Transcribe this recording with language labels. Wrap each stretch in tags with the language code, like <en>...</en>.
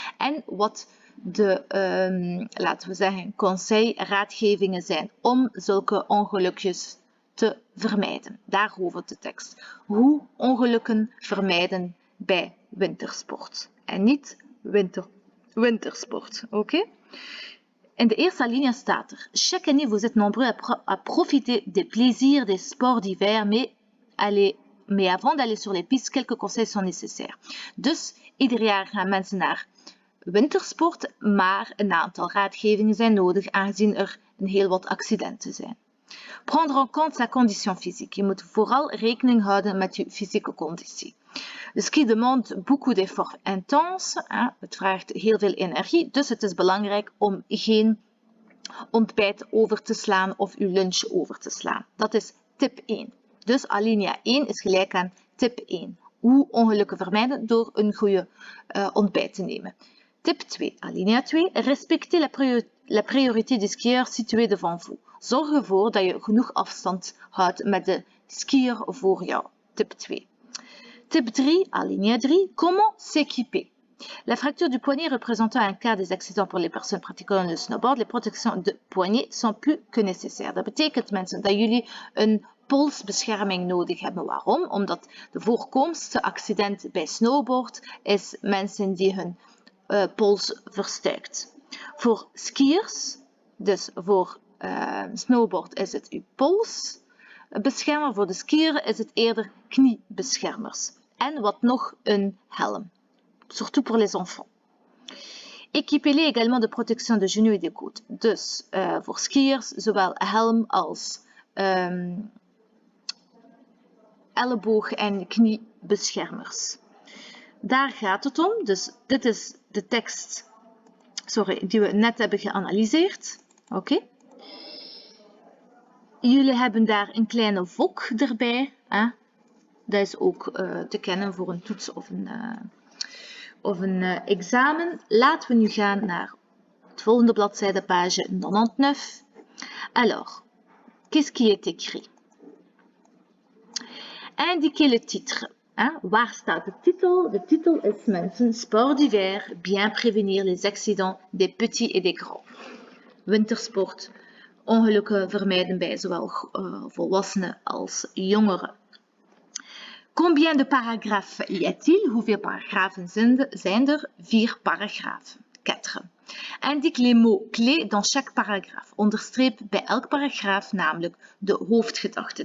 <nl>En wat de, laten we zeggen, raadgevingen zijn om zulke ongelukjes te vermijden. Daarover de tekst. Hoe ongelukken vermijden bij wintersport. En niet wintersport. Oké? In de eerste alinea staat er:</nl> <fr>Chaque année vous êtes nombreux à profiter des plaisirs des sports d'hiver, mais avant d'aller sur les pistes, quelques conseils sont nécessaires.</fr> <nl>Dus ieder jaar gaan mensen naar wintersport, maar een aantal raadgevingen zijn nodig, aangezien er een heel wat accidenten zijn.</nl> <fr>Prendre en compte sa condition physique.</fr> <nl>Je moet vooral rekening houden met je fysieke conditie.</nl> <fr>Le ski demande beaucoup d'efforts intenses.</fr> <nl>Het vraagt heel veel energie, dus het is belangrijk om geen ontbijt over te slaan of uw lunch over te slaan. Dat is tip 1. Dus alinea 1 is gelijk aan tip 1. Hoe ongelukken vermijden door een goede ontbijt te nemen. Tip 2, alinea 2.</nl> <fr>Respectez la priorité des skieurs situés devant vous.</fr> <nl>Zorg ervoor dat je genoeg afstand houdt met de skier voor jou. Tip 2. Tip 3, alinea 3.</nl> <fr>Comment s'équiper? La fracture du poignet représentant un quart des accidents pour les personnes pratiquant le snowboard, les protections de poignet sont plus que nécessaires.</fr> <nl>Dat betekent, mensen, dat jullie een polsbescherming nodig hebben. Waarom? Omdat de voorkomendste accident bij snowboard is mensen die hun pols verstuikt. Voor skiers, dus voor snowboard is het uw polsbeschermer. Voor de skier is het eerder kniebeschermers. En wat nog, een helm.</nl> <fr>Surtout pour les enfants. Équipez-les également de protection de genoux et de coudes.</fr> <nl>Dus voor skiers zowel helm als elleboog- en kniebeschermers. Daar gaat het om. Dus dit is de tekst die we net hebben geanalyseerd. Oké. Jullie hebben daar een kleine vok erbij. Dat is ook te kennen voor een toets of een examen. Laten we nu gaan naar het volgende bladzijde, page 99.</nl> <fr>Alors, qu'est-ce qui est écrit? Indiquez le titre.</fr> <nl>Waar staat de titel? De titel is mensen,</nl> <fr>sport d'hiver, bien prévenir les accidents des petits et des grands.</fr> <nl>Wintersport, ongelukken vermijden bij zowel volwassenen als jongeren.</nl> <fr>Combien de paragraphes y a-t-il?</fr> <nl>Hoeveel paragrafen zijn er? 4 paragrafen. 4.</nl> <fr>Indique les mots clés dans chaque paragraphe.</fr> <nl>Onderstreep bij elk paragraaf namelijk de hoofdgedachte.</nl>